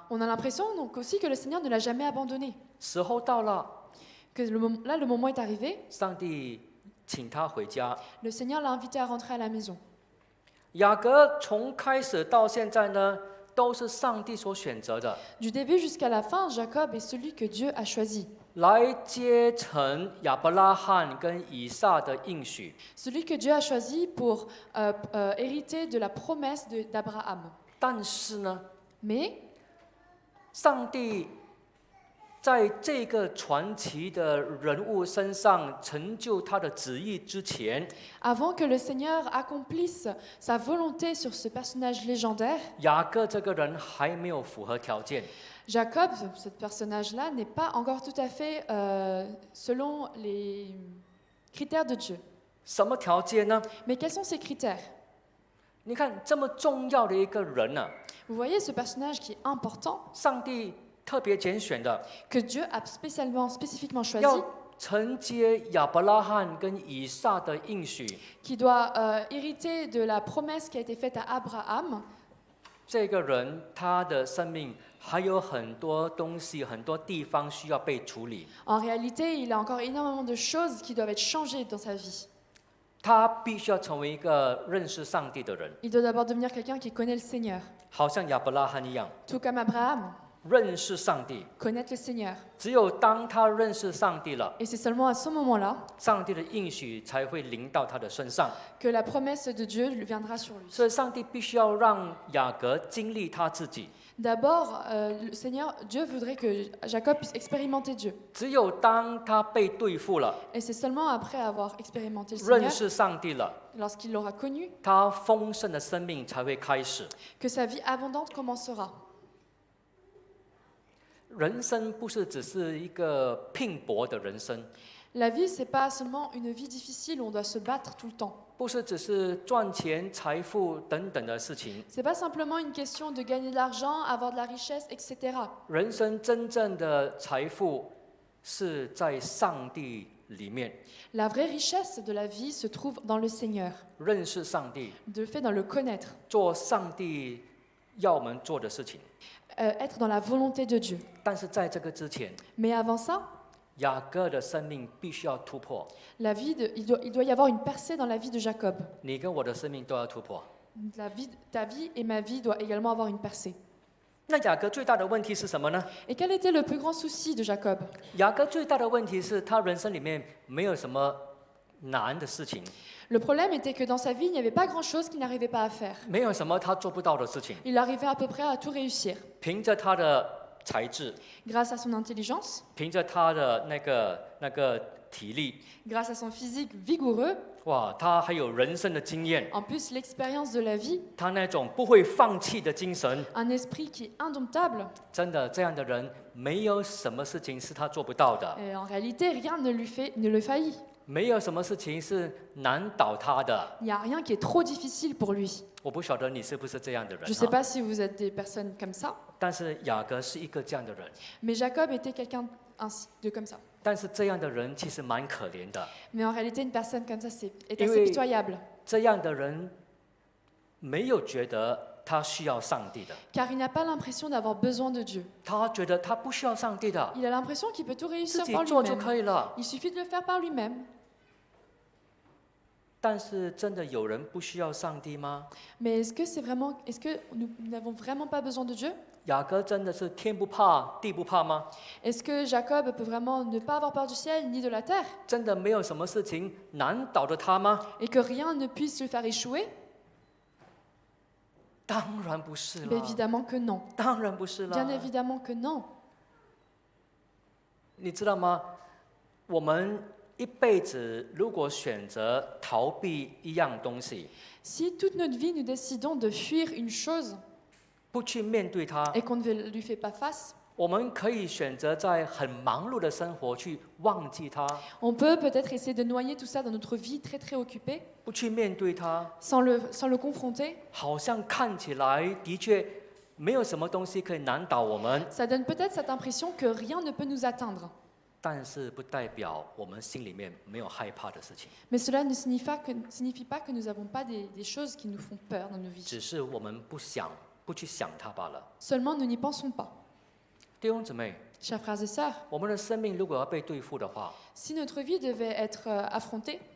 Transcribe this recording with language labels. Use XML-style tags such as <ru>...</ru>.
<fr>on a l'impression donc aussi que le Seigneur ne l'a jamais abandonné.</fr> <zh>时候到了，</zh> <fr>Que là, le moment est arrivé,</fr> <zh>上帝请他回家。</zh> <fr>le Seigneur l'a invité à rentrer à la maison.</fr> <zh>雅各从开始到现在呢，都是上帝所选择的，</zh> <fr>Du début jusqu'à la fin, Jacob est celui que Dieu a choisi,</fr> <zh>来接承亚伯拉罕跟以撒的应许。</zh> <fr>celui que Dieu a choisi pour hériter de la promesse d'Abraham.</fr> <zh>但是呢，</zh> <fr>Mais</fr> <zh>上帝在这个传奇的人物身上成就他的旨意之前，</zh> <fr>avant que le Seigneur accomplisse sa volonté sur ce personnage légendaire,</fr> <zh>雅各这个人还没有符合条件。</zh> <fr>Jacob, ce personnage-là, n'est pas encore tout à fait selon les critères de Dieu.</fr> <zh>什么条件呢？</zh> <fr>Mais quels sont ces critères?</fr> <zh>你看这么重要的一个人呢、</zh> <fr>Vous voyez ce personnage qui est important,</fr> <zh>上帝特别拣选的，</zh> <fr>que Dieu a spécifiquement choisi,</fr> <zh>要承接亚伯拉罕跟以撒的应许。</zh> <fr>qui doit hériter de la promesse qui a été faite à Abraham.</fr> <zh>这个人他的生命还有很多东西、很多地方需要被处理。</zh> <fr>En réalité, il a encore énormément de choses qui doivent être changées dans sa vie.</fr> <zh>他必须要成为一个认识上帝的人，</zh> <fr>Il doit d'abord devenir quelqu'un qui connaît le Seigneur,</fr> <zh>好像亚伯拉罕一样，</zh> <fr>tout comme Abraham,</fr> <zh>认识上帝。</zh> <fr>connaître le Seigneur.</fr> <zh>只有当他认识上帝了，</zh> <fr>Et c'est seulement à ce moment-là</fr> <zh>上帝的应许才会临到他的身上。</zh> <fr>que la promesse de Dieu lui viendra sur lui.</fr> <zh>所以，上帝必须要让雅各经历他自己。</zh> <fr>D'abord, le Seigneur, Dieu voudrait que Jacob puisse expérimenter Dieu.</fr> <zh>只有当他被对付了，</zh> <fr>Et c'est seulement après avoir expérimenté le</fr> <zh>认</zh> <fr>Seigneur,</fr> <zh>识上帝了，</zh> <fr>lorsqu'il l'aura connu,</fr> <zh>他丰盛的生命才会开始。</zh> <fr>que sa vie abondante commencera.</fr> <zh>人生不是只是一个拼搏的人生，</zh> <fr>La vie, c'est pas seulement une vie difficile où on doit se battre tout le temps.</fr> <zh>不是只是赚钱、财富等等的事情。</zh> <fr>C'est pas simplement une question de gagner de l'argent, avoir de la richesse, etc.</fr> <zh>人生真正的财富是在上帝里面，</zh> <fr>La vraie richesse de la vie se trouve dans le Seigneur,</fr> <zh>认识上帝，</zh> <fr>de fait dans le connaître,</fr> <zh>做上帝要我们做的事情。</zh> <fr>être dans la volonté de Dieu.</fr> <zh>但是在这个之前，</zh> <fr>Mais avant ça,</fr> <zh>雅各的生命必须要突破，</zh> <fr>la vie il doit y avoir une percée dans la vie de Jacob.</fr> <zh>你跟我的生命都要突破。</zh> <fr>Ta vie et ma vie doivent également avoir une percée.</fr> <zh>那雅各最大的问题是什么呢？</zh> <fr>Et quel était le plus grand souci de Jacob?</fr> <zh>雅各最大的问题是他人生里面没有什么难的事情，</zh> <fr>Le problème était que dans sa vie, il n'y avait pas grand-chose qu'il n'arrivait pas à faire.</fr> <zh>没有什么他做不到的事情。</zh> <fr>Il arrivait à peu près à tout réussir.</fr> <zh>凭着他的才智，</zh> <fr>Grâce à son intelligence,</fr> <zh>凭着他的那个体力，</zh> <fr>grâce à son physique vigoureux,</fr> <zh>哇，他还有人生的经验，</zh> <fr>en plus l'expérience de la vie,</fr> <zh>他那种不会放弃的精神，</zh> <fr>un esprit qui est indomptable.</fr> <zh>真的这样的人，没有什么事情是他做不到的，</zh> <fr>Et en réalité, rien ne le faillit.</fr> <zh>没有什么事情是难倒他的。</zh> <fr>Il n'y a rien qui est trop difficile pour lui.</fr> <zh>我不晓得你是不是这样的人</zh> <fr>Je ne sais</fr> <zh>啊，</zh> <fr>pas si vous êtes des personnes comme ça,</fr> <zh>但是雅各是一个这样的人，</zh> <fr>mais Jacob était quelqu'un comme ça.</fr> <zh>但是这样的人其实蛮可怜的，</zh> <fr>Mais en réalité, une personne comme ça est Et assez oui. pitoyable,</fr> <zh>这样的人没有觉得他需要上帝的，</zh> <fr>car il n'a pas l'impression d'avoir besoin de Dieu.</fr> <zh>他觉得他不需要上帝的，</zh> <fr>Il a l'impression qu'il peut tout</fr> <zh>自</zh> <fr>réussir</fr> <zh>己</zh> <fr>par</fr> <zh>做就</zh> <fr>lui-même.</fr> <zh>可以了。</zh> <fr>Il suffit de le faire par lui-même.</fr> <zh>但是真的有人不需要上帝吗？</zh> <fr>Mais est-ce que nous n'avons vraiment pas besoin de Dieu?</fr> <zh>雅各真的是天不怕地不怕吗？</zh> <fr>Est-ce que Jacob peut vraiment ne pas avoir peur du ciel ni de la terre?</fr> <zh>真的没有什么事情难倒的他吗？</zh> <fr>Et que rien ne puisse le faire échouer?</fr> <zh>当然不是</zh> <fr>Ben</fr> <zh>了，</zh> <fr>évidemment que non.</fr> <zh>当然不是</zh> <fr>Bien</fr> <zh>了。</zh> <fr>évidemment que non.</fr> <zh>你知道吗？我们一辈子如果选择逃避一样东西，</zh> <fr>Si toute notre vie nous décidons de fuir une chose</fr> <zh>不去面对它，</zh> <fr>et qu'on ne lui fait pas face,</fr> <zh>我们可以选择在很忙碌的生活去忘记它，</zh> <fr>on peut peut-être essayer de noyer tout ça dans notre vie très très occupée,</fr> <zh>不去面对它，</zh> <fr>sans le confronter.</fr> <zh>好像看起来的确没有什么东西可以难倒我们，</zh> <fr>Ça donne peut-être cette impression que rien ne peut nous atteindre.</fr> <zh>但是不代表我们心里面没有害怕的事情，</zh> <fr>Mais cela ne signifie pas que nous n'avons pas des choses qui nous font peur dans nos</fr> <zh>只</zh> <fr>vies.</fr> <zh>是我们不去想它罢了。</zh> <fr>Seulement, nous n'y pensons pas.</fr> <zh>弟兄姊妹，</zh> <fr>Chers frères et sœurs,</fr> <zh>我们的生命如果要被对付的话，</zh> <fr>si notre vie devait être affrontée,</fr>